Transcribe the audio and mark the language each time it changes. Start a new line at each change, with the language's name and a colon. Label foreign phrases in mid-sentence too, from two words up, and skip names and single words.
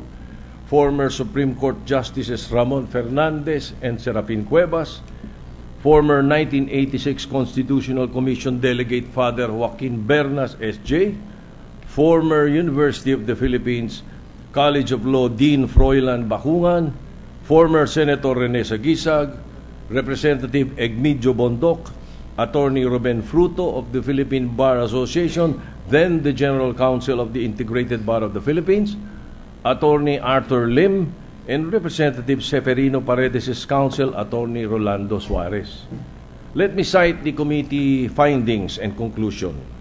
English: former Supreme Court Justices Ramon Fernandez and Serafin Cuevas, former 1986 Constitutional Commission Delegate Father Joaquin Bernas, S.J., former University of the Philippines College of Law Dean Froilan Bacungan, former Senator Rene Sagisag, Representative Egmedio Bondoc, Attorney Ruben Fruto of the Philippine Bar Association, then the General Counsel of the Integrated Bar of the Philippines, Attorney Arthur Lim, and Representative Seferino Paredes' counsel, Attorney Rolando Suarez. Let me cite the committee findings and conclusion.